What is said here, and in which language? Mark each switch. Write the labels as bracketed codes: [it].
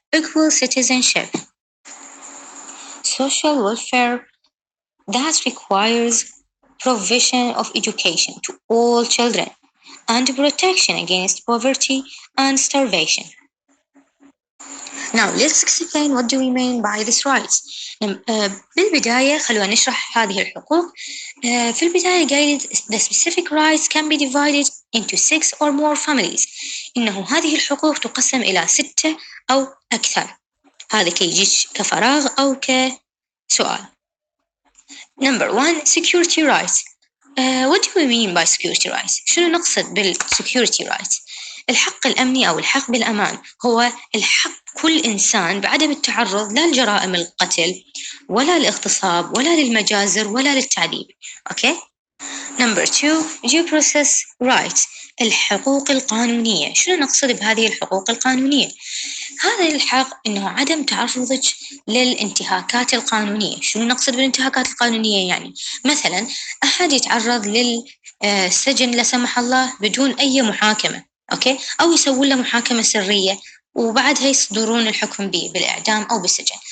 [en] equal citizenship, social welfare that requires provision of education to all children and protection against poverty and starvation. Now let's explain what do we mean by these rights. [ar] بالبداية خلونا نشرح هذه الحقوق. في البداية قايل [en] the specific rights can be divided into 6 or more families. [ar] إنه هذه الحقوق تقسم إلى 6 أو أكثر. هذا كيجيش كفراغ أو كسؤال. [en] Number 1 security rights. What do we mean by security rights? [ar] شنو نقصد بالsecurity rights؟ الحق الأمني أو الحق بالأمان هو الحق كل إنسان بعدم التعرض لا لجرائم القتل ولا الاغتصاب ولا للمجازر ولا للتعذيب. [en] Okay? Number 2 due process rights. [ar] الحقوق القانونية. شنو نقصد بهذه الحقوق القانونية؟ هذا الحق إنه عدم تعرضك للانتهاكات القانونية. شنو نقصد بالانتهاكات القانونية؟ يعني مثلا أحد يتعرض للسجن لا سمح الله بدون أي محاكمة، أوكي؟ أو يسوون له محاكمة سرية وبعدها يصدرون الحكم به بالإعدام أو بالسجن.